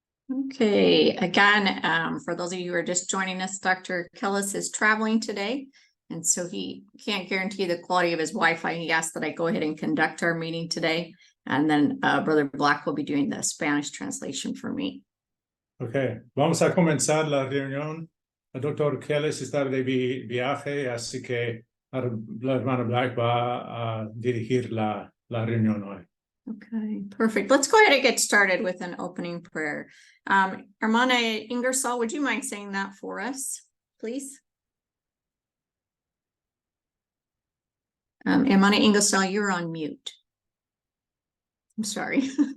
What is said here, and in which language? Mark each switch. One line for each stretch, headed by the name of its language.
English: Okay, again, for those of you who are just joining us, Dr. Kellis is traveling today. And so he can't guarantee the quality of his Wi-Fi. He asked that I go ahead and conduct our meeting today. And then Brother Black will be doing the Spanish translation for me.
Spanish: Okay, vamos a comenzar la reunión. El doctor Kellis está de viaje, así que la hermana Black va a dirigir la reunión hoy.
English: Okay, perfect. Let's go ahead and get started with an opening prayer. Hermana Ingersoll, would you mind saying that for us, please? Hermana Ingersoll, you're on mute. I'm sorry.